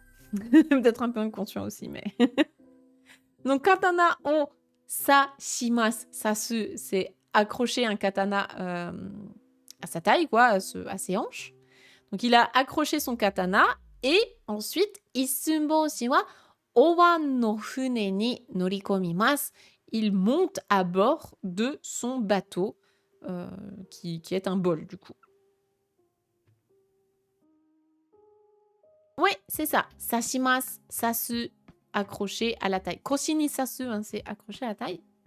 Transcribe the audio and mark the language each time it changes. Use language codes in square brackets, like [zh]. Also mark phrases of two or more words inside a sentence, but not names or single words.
[fr] Peut-être un peu inconscient aussi, mais... Donc, [ja] 刀を差します. [fr] Sasu, c'est accrocher un katana à sa taille, quoi, à ses hanches. Donc, il a accroché son katana et ensuite, [ja] 一寸法師はお椀の舟に乗り込みます. [fr] Il monte à bord de son bateau, qui est un bol, du coup. Ouais, c'est ça. [ja] 差します、差す, [fr] accroché à la taille. [ja] 腰に差す, [fr] hein, c'est accroché à la taille.